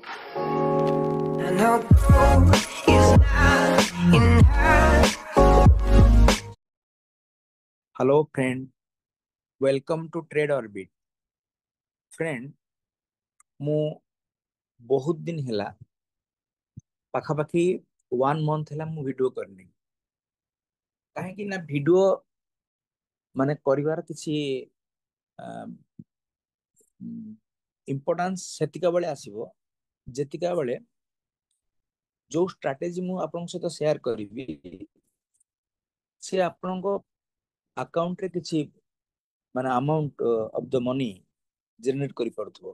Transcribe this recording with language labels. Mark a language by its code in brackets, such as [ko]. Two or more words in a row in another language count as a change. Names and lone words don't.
[en] I know gold is not enough. Hello friend, welcome to Trade Orbit. Friend, [or] ମୁଁ ବହୁତ ଦିନ ହେଲା ପାଖାପାଖି 1 month ହେଲା ମୁଁ ଭିଡିଓ କରିନି। କାହିଁକି ନା ଭିଡିଓ ମାନେ କରିବାର କିଛି ଇମ୍ପୋର୍ଟାନ୍ସ ସେତିକା ବେଳେ ଆସିବ ଯେତିକା ବେଳେ ଯୋଉ ଷ୍ଟ୍ରାଟେଜି ମୁଁ ଆପଣଙ୍କ ସହିତ ସେୟାର କରିବି ସେ ଆପଣଙ୍କ ଆକାଉଣ୍ଟରେ କିଛି ମାନେ [en] amount of the money [or] ଜେନେରେଟ କରିପାରୁଥିବ।